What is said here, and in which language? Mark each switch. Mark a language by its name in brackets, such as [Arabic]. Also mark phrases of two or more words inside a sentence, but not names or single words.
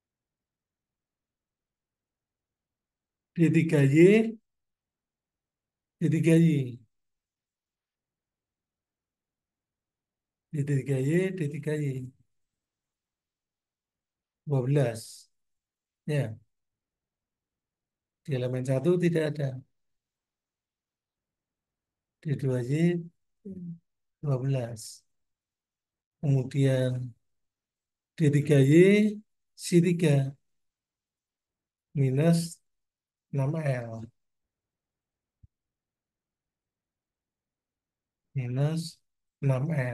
[Indonesian] D3Y, D3Y, D3Y, D3Y, 12. Ya, di elemen satu tidak ada. D2Y 12. Kemudian D3Y C3 minus 6L minus 6L.